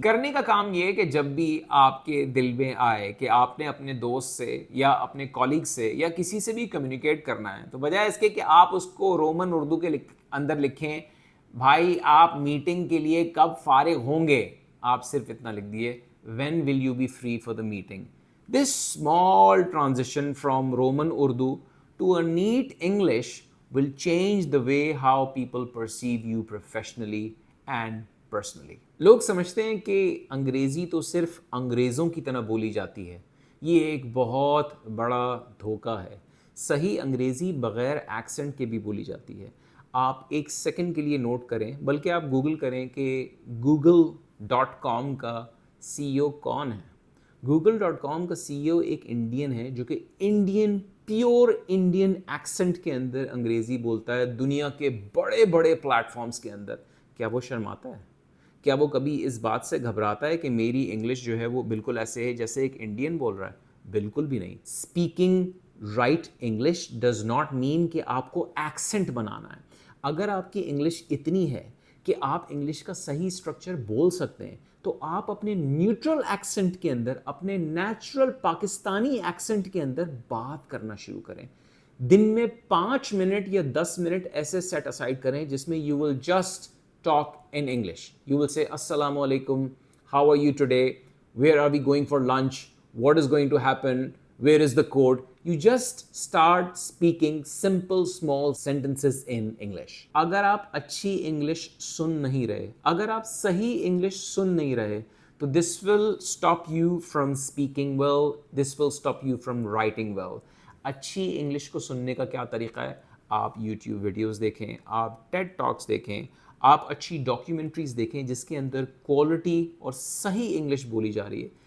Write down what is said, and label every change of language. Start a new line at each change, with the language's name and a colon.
Urdu: کرنے کا کام یہ ہے کہ جب بھی آپ کے دل میں آئے کہ آپ نے اپنے دوست سے یا اپنے کولیگ سے یا کسی سے بھی کمیونیکیٹ کرنا ہے, تو بجائے اس کے کہ آپ اس کو رومن اردو کے اندر لکھیں بھائی آپ میٹنگ کے لیے کب فارغ ہوں گے, آپ صرف اتنا لکھ دیے
English: when will you be free for the meeting. This small transition from Roman Urdu to a neat English will change the way how people perceive you professionally and personally.
Urdu: لوگ سمجھتے ہیں کہ انگریزی تو صرف انگریزوں کی طرح بولی جاتی ہے. یہ ایک بہت بڑا دھوکہ ہے. صحیح انگریزی بغیر ایکسنٹ کے بھی بولی جاتی ہے. آپ ایک سیکنڈ کے لیے نوٹ کریں, بلکہ آپ گوگل کریں کہ google.com کا سی ای او کون ہے. google.com کا سی ای او ایک انڈین ہے جو کہ پیور انڈین ایکسنٹ کے اندر انگریزی بولتا ہے دنیا کے بڑے بڑے پلیٹ فارمز کے اندر. کیا وہ شرماتا ہے؟ کیا وہ کبھی اس بات سے گھبراتا ہے کہ میری انگلش جو ہے وہ بالکل ایسے ہے جیسے ایک انڈین بول رہا ہے؟ بالکل بھی نہیں.
English: speaking right English does not mean
Urdu: کہ آپ کو ایکسنٹ بنانا ہے. اگر آپ کی انگلش اتنی ہے کہ آپ انگلش کا صحیح اسٹرکچر بول سکتے ہیں تو آپ اپنے نیوٹرل ایکسنٹ کے اندر, اپنے نیچرل پاکستانی ایکسنٹ کے اندر بات کرنا شروع کریں. دن میں 5 منٹ یا 10 منٹ ایسے سیٹ اسائڈ کریں جس میں
English: You will just talk in English. You will say assalamu alaikum, how are you today, where are we going for lunch, what is going to happen, where is the code. You just start speaking simple small sentences in English.
Urdu: اگر آپ اچھی English سن نہیں رہے, اگر آپ صحیح English سن نہیں رہے, تو
English: this will stop you from speaking well, this will stop you from writing well.
Urdu: اچھی انگلش کو سننے کا کیا طریقہ ہے؟ آپ یوٹیوب ویڈیوز دیکھیں, آپ ٹیڈ ٹاکس دیکھیں, آپ اچھی ڈاکیومنٹریز دیکھیں جس کے اندر کوالٹی اور صحیح انگلش بولی جا رہی ہے.